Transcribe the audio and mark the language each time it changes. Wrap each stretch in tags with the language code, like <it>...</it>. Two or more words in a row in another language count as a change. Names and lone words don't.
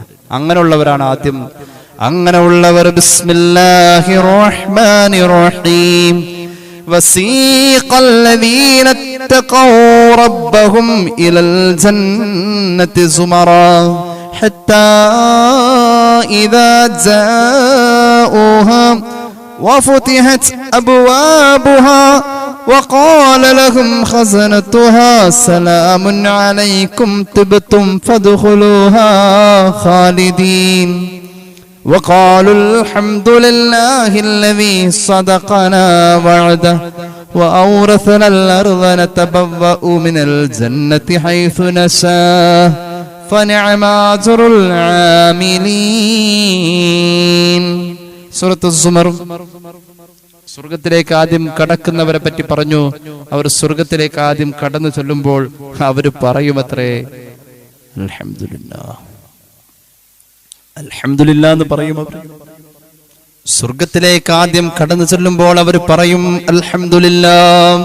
<ml>അങ്ങനെയുള്ളവരാണ് ആദ്യം. അങ്ങനെയുള്ളവർ</ml> <ar>بسم الله الرحمن الرحيم وسيق الذين اتقوا ربهم إلى الجنة زمرا حتى إذا ജാഊഹാ وفتحت أبوابها وقال لهم خزنتها سلام عليكم طبتم فادخلوها خالدين وقالوا الحمد لله الذي صدقنا وعده وأورثنا الأرض نتبوأ من الجنة حيث نشاء فنعم أجر العاملين.</ar> <ml>സൂറത്തുൽ സുമർ. സ്വർഗത്തിലേക്ക് ആദ്യം കടക്കുന്നവരെ പറ്റി പറഞ്ഞു. അവർ സ്വർഗത്തിലേക്ക് ആദ്യം കടന്നു ചെല്ലുമ്പോൾ അവര് പറയുമത്രേ</ml> <ar>الحمد لله, الحمد لله</ar> <ml>എന്ന് പറയും. സ്വർഗത്തിലേക്ക് ആദ്യം കടന്നു ചെല്ലുമ്പോൾ അവർ പറയും</ml> <ar>الحمد لله.</ar>